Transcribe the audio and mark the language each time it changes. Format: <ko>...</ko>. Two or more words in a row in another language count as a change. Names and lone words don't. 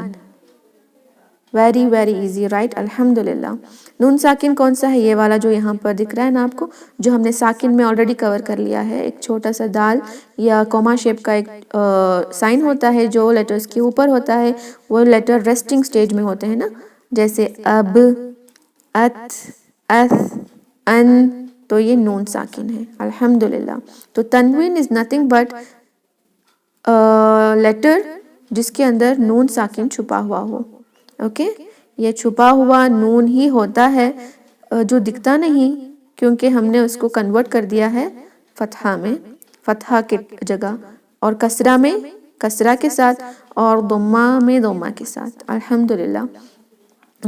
<en>very very easy, right, अल्हम्दुलिल्लाह।</en> <hi>नून साकिन कौन सा है, ये वाला जो यहाँ पर दिख रहा है ना आपको, जो हमने साकिन में</hi> <en>already cover</en> <hi>कर लिया है, एक छोटा सा दाल या</hi> <en>comma shape</en> <hi>का एक साइन होता है जो लेटर्स के ऊपर होता है, वो लेटर</hi> <en>resting stage</en> <hi>में होते हैं ना, जैसे अब, अत, अथ, अन, तो ये नून साकिन है, अल्हम्दुलिल्लाह। तो तनवीन</hi> <en>is nothing but letter</en> <hi>जिसके अंदर नून साकिन छुपा हुआ हो। ओके, ये छुपा हुआ नून ही होता है जो दिखता नहीं, क्योंकि हमने उसको कन्वर्ट कर दिया है फतहा में, फतहा के जगह, और कसरा में कसरा के साथ, और दम्मा में दम्मा के साथ, अल्हम्दुलिल्लाह।</hi>